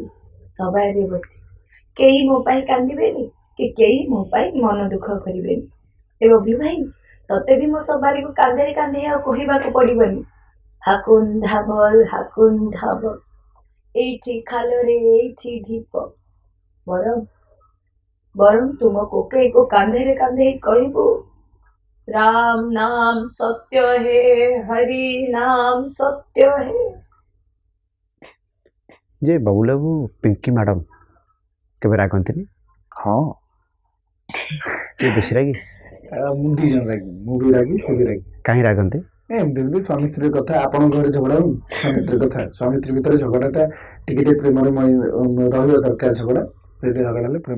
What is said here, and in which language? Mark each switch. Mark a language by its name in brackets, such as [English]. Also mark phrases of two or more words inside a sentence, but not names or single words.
[Odia] ସବାଇରେ ବସି କେହି ମୋ ପାଇଁ କାନ୍ଦିବେନି କି କେହି ମୋ ପାଇଁ ମନ ଦୁଃଖ କରିବେନି ଏ ଅଭି ଭାଇ ତତେ ବି ମୋ ସବାରିକୁ କାନ୍ଧରେ କାନ୍ଧେ ଆଉ କହିବାକୁ ପଡିବନି ହାକୁନ ଧାବଲ ଏଇଠି ଖାଲରେ ଏଇଠି ଢିପ ବରଂ ତୁମ କୋକେଇକୁ କାନ୍ଧରେ କାନ୍ଧେଇ କହିବୁ [Hindi] राम नाम सत्य है हरि नाम सत्य है [Odia] ଯେ ବାବୁଲ ବାବୁ ପିଙ୍କି ମ୍ୟାଡାମ କେବେ ରାଗନ୍ତିନି? ହଁ କିଏ ବେଶୀ ରାଗି? ମୁଁ ଦି ଜଣ ରାଗି ମୁଁ ବି ରାଗି ସେ ବି ରାଗି କାହିଁ ରାଗନ୍ତି? ଏମିତି ଏମିତି ସ୍ୱାମୀ ସ୍ତ୍ରୀ କଥା ଆପଣଙ୍କ ଘରେ ଝଗଡା ହଉନି ସ୍ୱାମୀ ସ୍ତ୍ରୀ କଥା ସ୍ୱାମୀ ସ୍ତ୍ରୀ ଭିତରେ ଝଗଡାଟା ଟିକେ ପ୍ରେମରେ ରହିବା ଦରକାର ଝଗଡା ସେଇଠି ଝଗଡା ହେଲେ ପ୍ରେମ